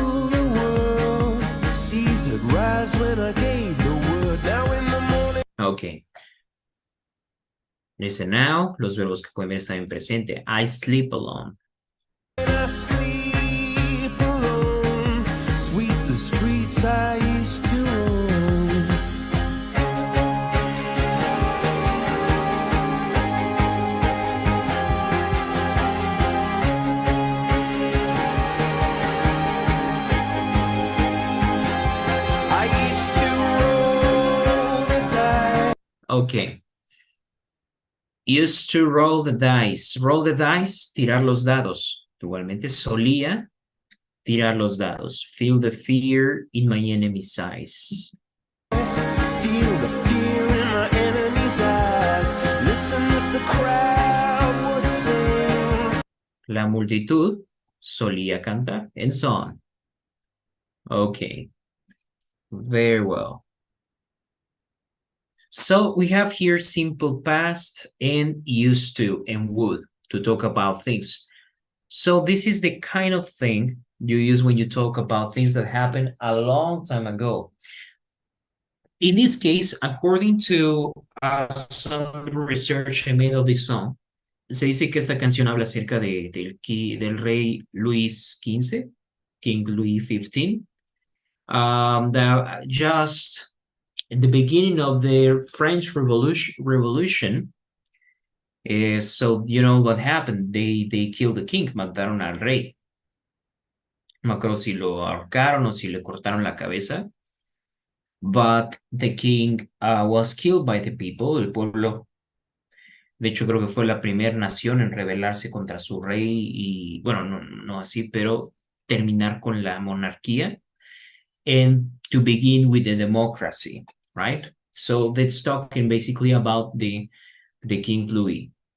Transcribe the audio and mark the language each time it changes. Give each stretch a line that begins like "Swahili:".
English: The world sees it rise when I gave the word. Now in the morning. Okay.
Spanish: Listen now, los verbos que pueden ver están en presente.
English: I sleep alone. I sleep alone, sweep the streets I used to own. I used to roll the dice. Okay. Used to roll the dice. Roll the dice,
Spanish: tirar los dados. Igualmente solía tirar los dados.
English: Feel the fear in my enemy's eyes. Feel the fear in my enemy's eyes. Listen as the crowd would sing.
Spanish: La multitud solía cantar,
English: and so on. Okay. Very well. So we have here simple past and used to and would to talk about things. So this is the kind of thing you use when you talk about things that happened a long time ago. In this case, according to some research I made of this song,
Spanish: se dice que esta canción habla acerca del rey Luis XV,
English: King Louis XV, that just in the beginning of the French Revolution, so you know what happened? They killed the king,
Spanish: mataron al rey. No me acuerdo si lo ahorcaron o si le cortaron la cabeza.
English: But the king was killed by the people,
Spanish: el pueblo. De hecho, creo que fue la primera nación en rebelarse contra su rey y, bueno, no así, pero terminar con la monarquía
English: and to begin with the democracy. Right? So that's talking basically about the King Louis.